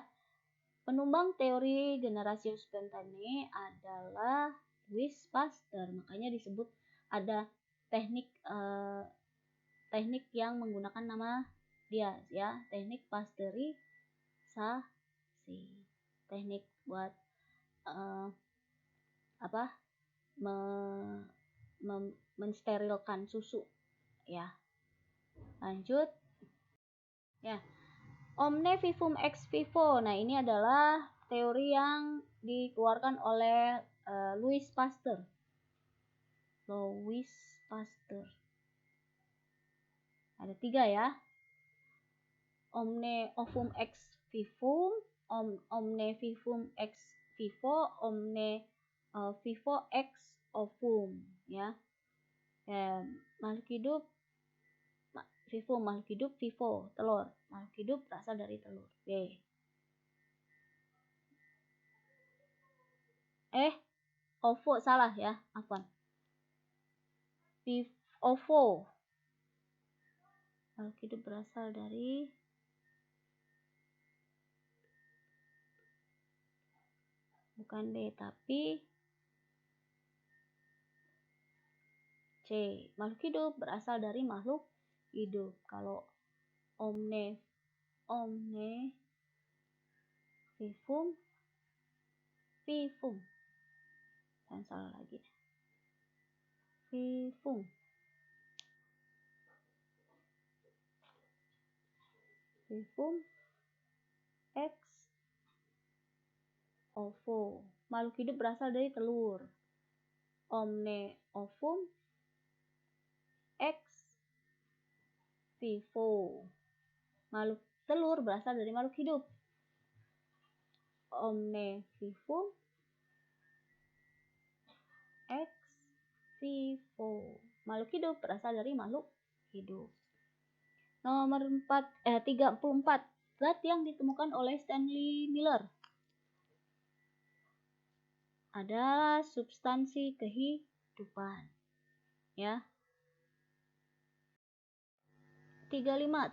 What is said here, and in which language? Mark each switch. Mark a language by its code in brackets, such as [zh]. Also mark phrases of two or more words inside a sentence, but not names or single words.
[id] Penumbang teori generasi spontane adalah Louis Pasteur, makanya disebut ada teknik yang menggunakan nama dia, ya, teknik pasteurisasi, teknik buat mensterilkan susu, ya. Lanjut, ya. [la] Omne vivum ex vivo. [id] Nah, ini adalah teori yang dikeluarkan oleh Louis Pasteur. Ada 3, ya. [la] Omne ovum ex vivum, omne vivum ex vivo, omne vivo ex ovum, ya. [id] Makhluk hidup vivum, makhluk hidup, vivo, telur. Makhluk hidup berasal dari telur. Ovo salah, ya. Apa? Ovo. Makhluk hidup berasal dari bukan B, tapi C. Makhluk hidup berasal dari makhluk hidup. [la] Kalau omne vivum, [id] dan salah lagi. [la] Vivum ex ovo. [id] Makhluk hidup berasal dari telur. [la] Omne ovum ex vivo. [id] Makhluk telur berasal dari makhluk hidup. [la] Omne vivum ex vivo. [id] Makhluk hidup berasal dari makhluk hidup. Nomor 34. Zat yang ditemukan oleh Stanley Miller. adalah substansi kehidupan. Ya. 35.